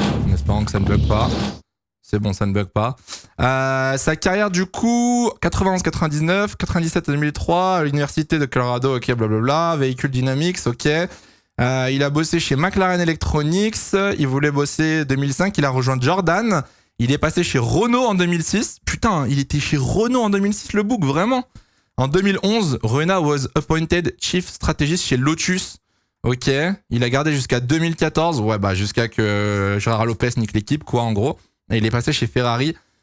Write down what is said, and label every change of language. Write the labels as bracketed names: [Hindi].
[French] En espérant que ça ne bug pas. C'est bon, ça ne bug pas. Sa carrière, du coup, 91-99, 97-2003, à l'université de Colorado, ok, blablabla. Véhicule Dynamics, ok. Il a bossé chez McLaren Electronics. Il voulait bosser 2005. Il a rejoint Jordan. Il est passé chez Renault en 2006. Putain, il était chez Renault en 2006, le bouc, vraiment. [English] En 2011, Rueda was appointed chief strategist [French] chez [English] Lotus. [French] Ok. Il a gardé jusqu'à 2014. Ouais, bah, jusqu'à que Gérard Lopez nique l'équipe, quoi, en gros. Et il est passé chez Ferrari.